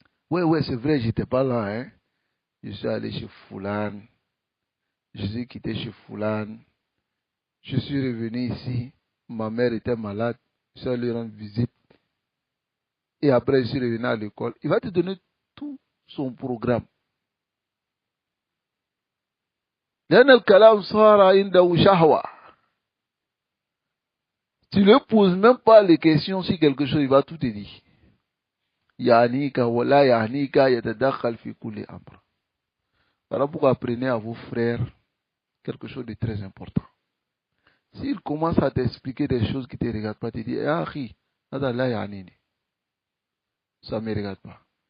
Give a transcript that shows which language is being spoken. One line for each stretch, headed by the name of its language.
French: Ouais, c'est vrai, j'étais pas là, hein. Je suis allé chez Foulane. Je suis quitté chez Foulane. Je suis revenu ici. Ma mère était malade. Je suis allé rendre visite. Et après, je suis revenu à l'école. Il va te donner tout son programme.
Arabic: لأن الكلام صار عنده شهوة.
French: Tu ne poses même pas les questions sur quelque chose, il va tout te dire.
Arabic: Yanika wala yanika yatadakhal fi kulli amr.
French: Voilà pourquoi apprenez à vos frères quelque chose de très important. S'ils commencent à t'expliquer des choses qui ne te regardent pas, tu dis, ah, ça ne me regarde pas.